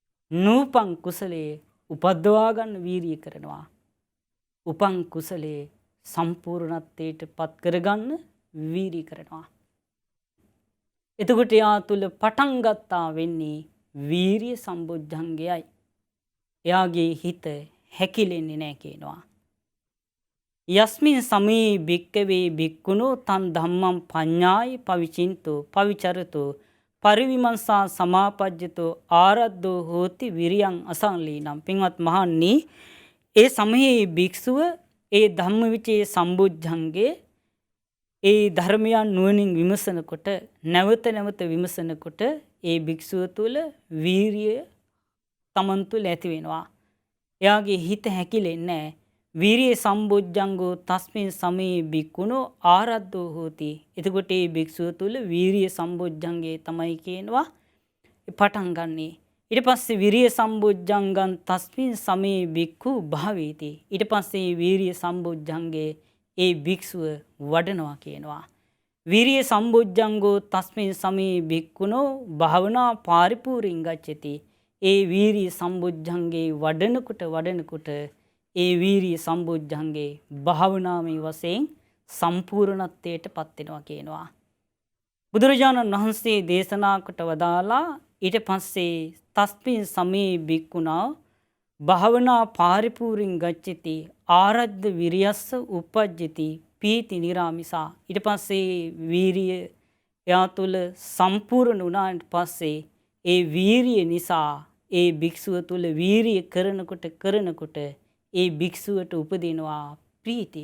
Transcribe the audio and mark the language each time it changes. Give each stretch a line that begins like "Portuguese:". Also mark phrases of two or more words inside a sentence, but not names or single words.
Sinhala: නූපන් කුසලේ උපද්දවා ගන්න වීරිය කරනවා. උපන් කුසලේ සම්පූර්ණත්වයට පත් කරගන්න වීරිය කරනවා. එතකොට එයා තුළ පටන් ගත්තා වෙන්නේ වීරිය සම්බොජ්ජංගයයි. එයාගේ හිත හැකිලෙන්නේ නැහැ කියනවා.
Pali: යස්මින් සමේ භික්කවේ භික්ඛුනෝ තන් ධම්මං පඤ්ඤාය පවිචින්තෝ පවිචරතෝ පරිවිමංසා සමාපජ්ජතෝ ආරද්ධෝ හෝති විරියං අසංලීනම්.
Sinhala: පින්වත් මහන්නි, ඒ සමයේ භික්ෂුව ඒ ධම්මවිචේ සම්බොජ්ජංගේ ඒ ධර්මයන් නුවණින් විමසනකොට, නැවත නැවත විමසනකොට ඒ භික්ෂුව තුළ වීරිය තමන් තුළ ඇති වෙනවා. එයාගේ හිත හැකිලෙන්නේ නැහැ.
Pali: වීරිය සම්බොජ්ජංගෝ තස්මින් සමේ භික්ඛුනෝ ආරද්ධෝ හෝති.
Sinhala: එතකොට මේ භික්ෂුව තුළ වීරිය සම්බොජ්ජංගේ තමයි කියනවා පටන් ගන්නෙ. ඊට පස්සේ
Pali: විරිය සම්බොජ්ජංගං තස්මින් සමේ භික්ඛු භාවේති.
Sinhala: ඊට පස්සේ වීරිය සම්බොජ්ජංගේ ඒ භික්ෂුව වඩනවා කියනවා.
Pali: වීරිය සම්බොජ්ජංගෝ තස්මින් සමේ භික්ඛුනෝ භාවනා පාරිපූර්ණං ගච්ඡති.
Sinhala: ඒ වීරිය සම්බොජ්ජංගේ වඩනකොට ඒ වීරිය සම්බොජ්ජංගේ භාවනාමය වශයෙන් සම්පූර්ණත්වයට පත් වෙනවා කියනවා. බුදුරජාණන් වහන්සේ දේශනා කොට වදාලා ඊට පස්සේ
Pali: තස්මින් සමේ භික්ඛුනා භාවනා පාරිපූර්ණං ගච්ඡති ආරද්ධ විරියස්ස උපජ්ජති පීති නිරාමිසා.
Sinhala: ඊට පස්සේ වීරිය එයා තුළ සම්පූර්ණ වුණාට පස්සේ ඒ වීරිය නිසා ඒ භික්ෂුව තුළ වීරිය කරනකොට ඒ භික්ෂුවට උපදිනවා ප්‍රීතිය.